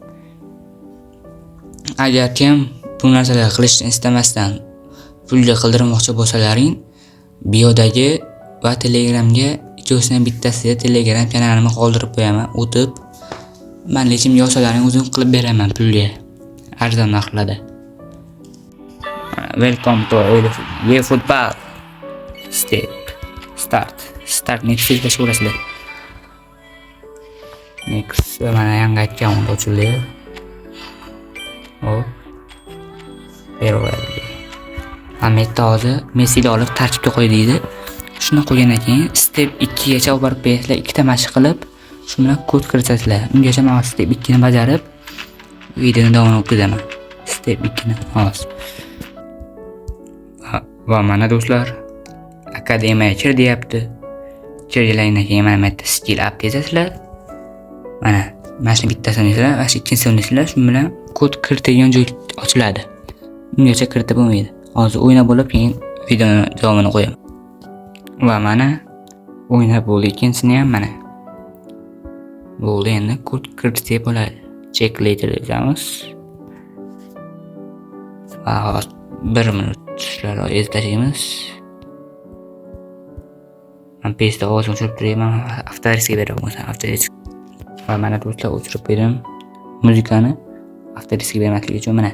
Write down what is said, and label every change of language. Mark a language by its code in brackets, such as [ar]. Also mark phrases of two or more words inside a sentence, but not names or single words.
[uz] Agar kim bu narsalarni qilishni istamasdan pulga qildirmoqchi bo'lsalaring, biodagi va Telegramga ikkosidan bittasiga Telegram kanalimni qoldirib qo'yaman. O'tib menga yozsalaring o'zim qilib beraman pulga. Arzon narxlarda. [en] Welcome to eFootball. Start next [uz] deb ko'rasizlar. Next mana yangi akkaunt ochildi. Hop. Beriladi. Metta hozir Messi'ni olib tarkibga qo'y deydi. Shuni qo'ygandan keyin step 2 gacha olib borib bersizlar, ikkita mashq qilib, shu bilan kod kiritasizlar. Ungacha men step 2 ni bajarib videoni davom ettiraman. Step 2 ni hozir. Va mana do'stlar, akademiyaga kir deyapti. Kirgandan keyin mana metta [en] skill up [uz] deyapsizlar. Mana shu bittasini sizlar, va ikkinchisini sizlar, shu bilan kod kiritilgan joy ochiladi. Ungacha kiritib bo'lmaydi. Hozir o'ynab bo'lib, keyin videoni davomini qo'yaman. Va mana o'ynab bo'ldi, ikkinchisini ham mana. Bo'ldi, endi kod kiritsa bo'ladi. [en] Check later [uz] deymiz. Va hozir 1 minut sizlarga eslatamiz. Men pastda ovozini o'chirib turayman, avtoriskiga beraman o'zim avtorisk. Va mana do'stlar o'chirib qo'ydim muzikani avtoriskiga bermaslik uchun mana.